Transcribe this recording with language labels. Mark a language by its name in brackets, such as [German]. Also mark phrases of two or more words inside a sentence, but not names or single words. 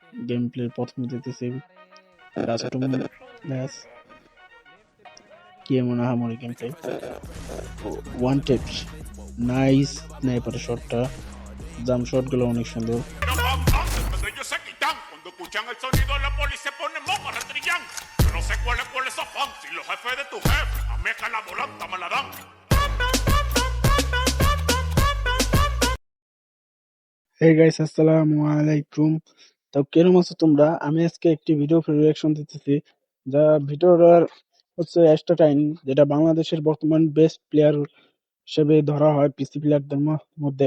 [English] game play [Bangla] প্রথমে দিতেছি [English] custom match [Bangla] কি এমন আহামরি [English] game play one tap nice [Bangla] স্নাইপারের শটটা জাম শটগুলো অনেক সুন্দর [Spanish] Cuando ellos se quitan, cuando escuchan el sonido la policía se pone moco, rastrillan. Yo no sé cuál es afán, si los jefes de tu jefe, a mí es que la volanta me la dan. [Bangla] হে গাইস আসসালামু আলাইকুম। তো কেরম আছো তোমরা? আমি আজকে একটি [English] video reaction [Bangla] দিতেছি, যা ভিডিওটার হচ্ছে অ্যাস্টাটাইন, যেটা বাংলাদেশের বর্তমান [English] best player [Bangla] হিসেবে ধরা হয় [English] PC players [Bangla] মধ্যে।